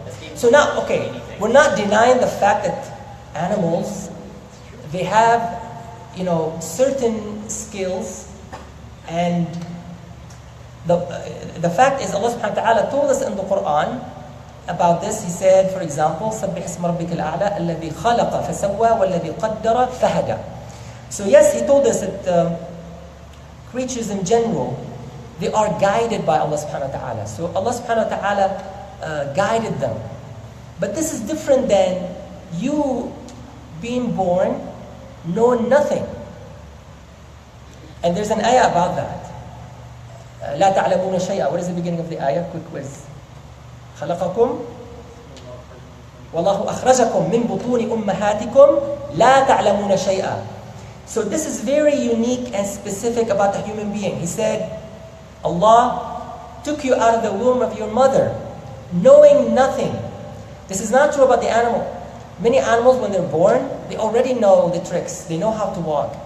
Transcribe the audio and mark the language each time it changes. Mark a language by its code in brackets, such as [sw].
[en] Escaping So now, from okay, anything. we're not denying the fact that animals, they have, certain skills, and the fact is Allah subhanahu wa ta'ala told us in the Quran about this. He said, for example, [ar] سَبِّحِ اسْمَ رَبِّكَ الْأَعْلَى الَّذِي خَلَقَ فَسَوَّى وَالَّذِي قَدَّرَ فَهَدَى. [en] So yes, he told us that creatures in general, they are guided by Allah subhanahu wa ta'ala. So Allah subhanahu wa ta'ala guided them. But this is different than you being born knowing nothing. And there's an ayah about that. [ar] لا تعلمون شيئا. [en] What is the beginning of the ayah? Quick quiz. [ar] خلقكم والله أخرجكم من بطون أمهاتكم لا تعلمون شيئا. [en] So this is very unique and specific about the human being. He said, Allah took you out of the womb of your mother, knowing nothing. This is not true about the animal. Many animals, when they're born, they already know the tricks. They know how to walk.